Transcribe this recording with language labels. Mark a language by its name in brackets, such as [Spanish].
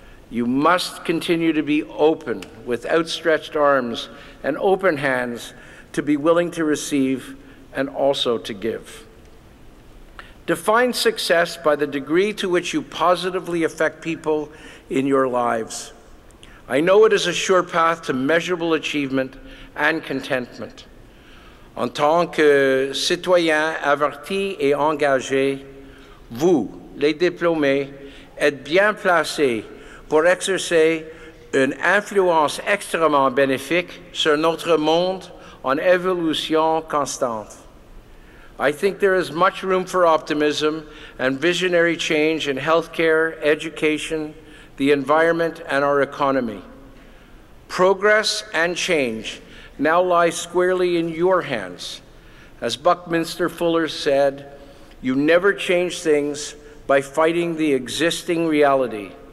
[English] You must continue to be open with outstretched arms and open hands to be willing to receive and also to give. Define success by the degree to which you positively affect people in your lives. I know it is a sure path to measurable achievement and contentment. [French] En tant que citoyen averti et engagé, vous, les diplômés, êtes bien placés pour exercer une influence extrêmement bénéfique sur notre monde en évolution constante. [English] I think there is much room for optimism and visionary change in healthcare, education, the environment, and our economy. Progress and change now lie squarely in your hands. As Buckminster Fuller said, "You never change things by fighting the existing reality.